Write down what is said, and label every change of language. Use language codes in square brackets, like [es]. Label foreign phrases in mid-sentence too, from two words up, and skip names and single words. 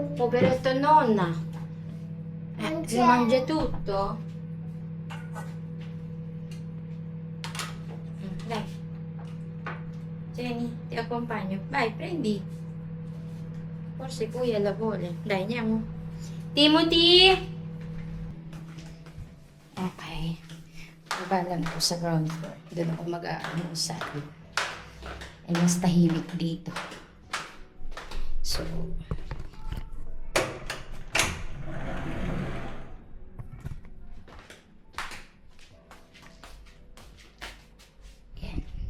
[it] Poveretto nonna. Non Si c'è. mangia tutto? Dai. Jenny, ti accompagno. Vai, prendi. Forse kuya la vuole. Dai, andiamo. [en] Timothy! Okay. [tl] Baba lang po sa [en] ground floor. [tl] Doon ako mag-aamusal. Eh, mas tahimik dito. So, yan.